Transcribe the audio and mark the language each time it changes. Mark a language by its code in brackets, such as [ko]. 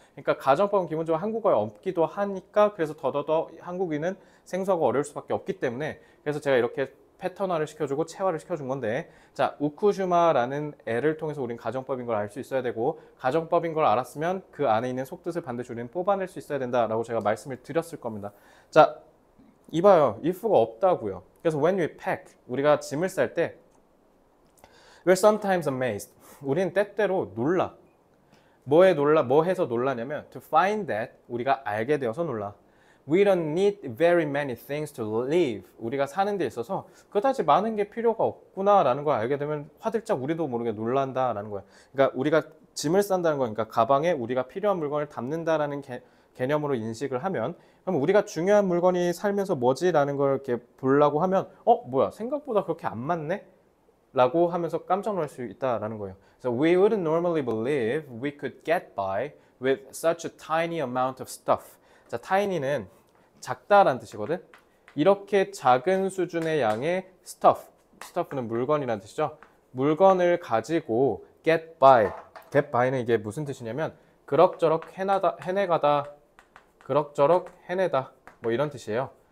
[ko] 그러니까 가정법은 기본적으로 한국어에 없기도 하니까, 그래서 더더더 한국인은 생소하고 어려울 수밖에 없기 때문에, 그래서 제가 이렇게 패턴화를 시켜주고 체화를 시켜준 건데, 자, 우쿠슈마라는 애를 통해서 우린 가정법인 걸 알 수 있어야 되고, 가정법인 걸 알았으면 그 안에 있는 속뜻을 반드시 우리는 뽑아낼 수 있어야 된다라고 제가 말씀을 드렸을 겁니다. 자, 이봐요. if가 없다고요. 그래서 [en] when we pack, [ko] 우리가 짐을 쌀 때 [en] we're sometimes amazed. [ko] 우리는 때때로 놀라. 뭐에 놀라? 뭐 해서 놀라냐면 [en] to find that, [ko] 우리가 알게 되어서 놀라. [en] We don't need very many things to live. [ko] 우리가 사는 데 있어서 그다지 많은 게 필요가 없구나라는 걸 알게 되면 화들짝 우리도 모르게 놀란다라는 거야. 그러니까 우리가 짐을 싼다는 거니까 가방에 우리가 필요한 물건을 담는다라는 개념으로 인식을 하면, 그럼 우리가 중요한 물건이 살면서 뭐지라는 걸 이렇게 보려고 하면 뭐야, 생각보다 그렇게 안 많네? 라고 하면서 깜짝 놀랄 수 있다라는 거예요. [en] So we wouldn't normally believe we could get by with such a tiny amount of stuff. [ko] 자, tiny는 작다라는 뜻이거든. 이렇게 작은 수준의 양의 stuff는 물건이라는 뜻이죠. 물건을 가지고 get by는 이게 무슨 뜻이냐면 그럭저럭 해내가다, 그럭저럭 해내다, 뭐 이런 뜻이에요.